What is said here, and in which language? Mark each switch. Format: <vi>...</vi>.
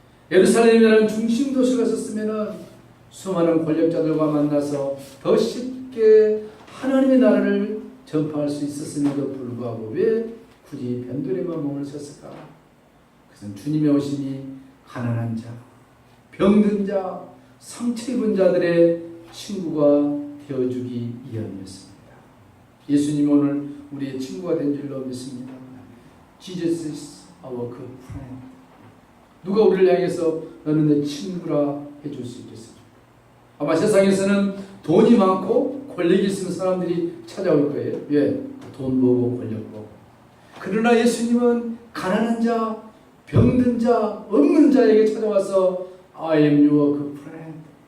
<ko>예루살렘이라는 중심 도시가 있었으면 수많은 권력자들과 만나서 더 쉽게 하나님의 나라를 전파할 수 있었음에도 불구하고 왜 굳이 변두리만 몸을 썼을까? 그것은 주님의 오심이 가난한 자, 병든 자, 상처 입은 자들의 친구가 되어주기 위함이었습니다. 예수님이 오늘 우리의 친구가 된 줄로 믿습니다.</ko> <en>Jesus is our good friend.</en> <ko>누가 우리를 향해서 너는 내 친구라 해줄 수 있겠습니까? 아마 세상에서는 돈이 많고 권력이 있으면 사람들이 찾아올 거예요. 왜? 돈 보고 권력 보고. 그러나 예수님은 가난한 자, 병든 자, 없는 자에게 찾아와서</ko> <en>I am your good friend.</en>